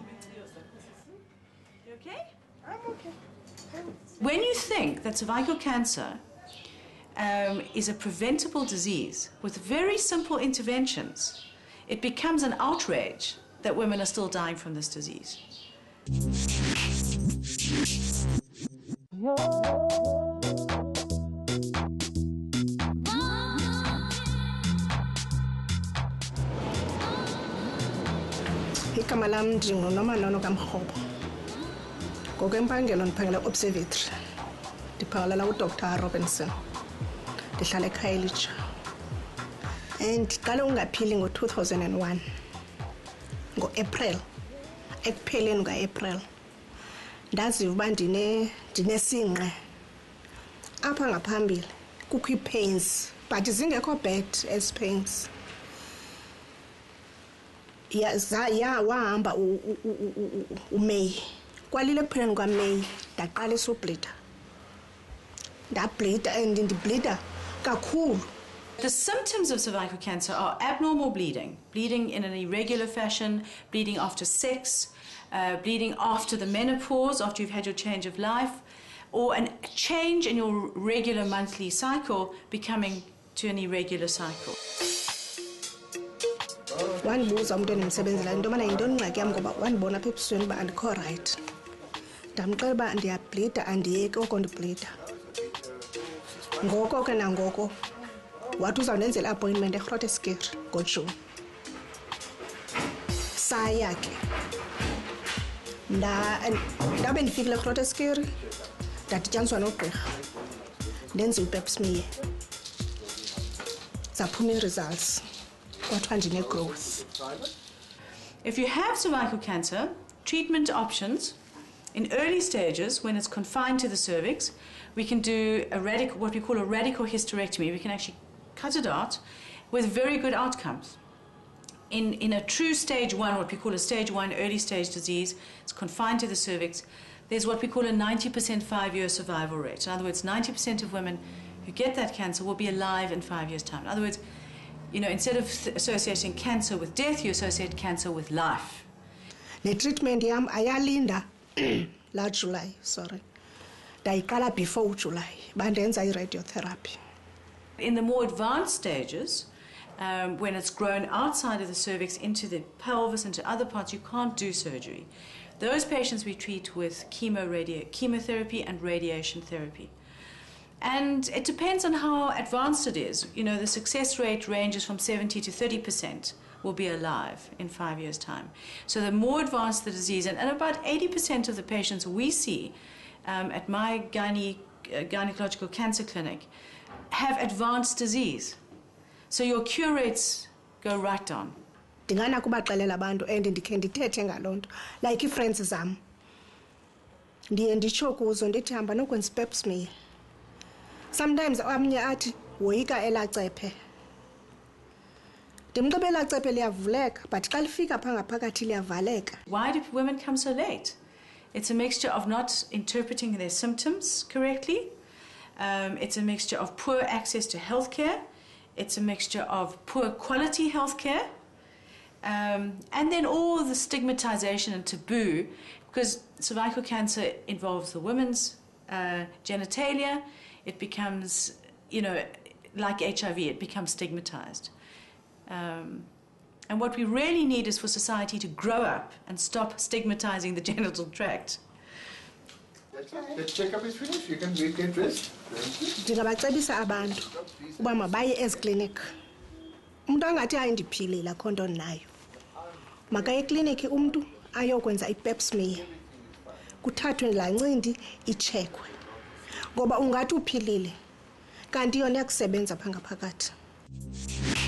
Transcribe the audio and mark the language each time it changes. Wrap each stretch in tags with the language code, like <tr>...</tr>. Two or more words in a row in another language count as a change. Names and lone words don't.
<en>You okay? I'm okay. When you think that cervical cancer is a preventable disease with very simple interventions, it becomes an outrage that women are still dying from this disease.</en> <xh>Igama lami noma kaMhobo. Ngokwempangelo ndiphangela observatory. Ndiphangela la uDr. Robinson. Ndihlala eKhayelitsha. Ndiqale ungaphili ngo-2001. Ngo-April. Ekupheleni ka-April. Ndaziva uba ndinesinqe. Apha ngaphambili kukho ii-pains, but zingekho</xh> <en>bad as pains.</en> <xh>Wahamba uMay. Kwalile ekupheleni kwaMay ndaqalisa ubleeda. Ndableeda and ndibleeda kakhulu.</xh> <en>The symptoms of cervical cancer are abnormal bleeding, bleeding in an irregular fashion, bleeding after sex, bleeding after the menopause, after you've had your change of life, or a change in your regular monthly cycle becoming to an irregular cycle.</en> <xh>wandibuza umuntu endimsebenzela into yobana yintoni ingxaki yam ngoba wandibona apha ebusweni uba andikho rayithi. Ndamxela uba ndiyabhlida, andiyeki oko ndibhlida. Ngoko ke nangoko wathi uzawundenzela i-appointment eGrooteskill ngoJuni. Saya ke ndabe ndifikile eGrooteskill ndadityaniswa nogqirha ndenziwa i-pap smear. Zaphuma ii-results kwathiwa ndine-growth.</xh> <en>If you have cervical cancer, treatment options in early stages, when it's confined to the cervix, we can do what we call a radical hysterectomy. We can actually cut it out with very good outcomes. In a true stage 1, what we call a stage 1 early stage disease, it's confined to the cervix, there's what we call a 90% 5-year survival rate. In other words, 90% of women who get that cancer will be alive in 5 years' time. In other words, instead of associating cancer with death, you associate cancer with life. The treatment</en> <xh>yam ayalinda la July, sorry. Ndayiqala before July, bandenza i-radiotherapy.</xh> <en>In the more advanced stages, when it's grown outside of the cervix into the pelvis, into other parts, you can't do surgery. Those patients we treat with chemotherapy and radiation therapy. And it depends on how advanced it is. The success rate ranges from 70 to 30% will be alive in 5 years' time. So the more advanced the disease, and about 80% of the patients we see at my gynecological cancer clinic have advanced disease. So your cure rates go right down.</en> <xh>Ndingana kubaxelela abantu and ndikhe ndithethe ngaloo nto, like ii-friends zam. Ndiye nditsho kuzo ndithi hamba nokwenza i-pap smear. Sometimes omnye athi woyika elacephe. Ndimxebe elacephe liyavuleka, but xa lifika phaa ngaphakathi liyavaleka.</xh> <en>Why do women come so late? It's a mixture of not interpreting their symptoms correctly. It's a mixture of poor access to healthcare. It's a mixture of poor quality healthcare. And then all the stigmatization and taboo, because cervical cancer involves the women's genitalia. It becomes, like HIV, it becomes stigmatized. And what we really need is for society to grow up and stop stigmatizing the genital tract. The checkup is finished. You can get dressed.</en> <xh>Ndingabacebisa abantu uba mabaye eziklinikhi. Umuntu angathi hayi ndiphilile akho nto nayo. Makaye ekliniki umuntu ayokwenza i-pap smear. Kuthathwe laa ncindi itshekwe. Ngoba ungathi uphilile kanti yona iyakusebenza phaa ngaphakathi.</xh>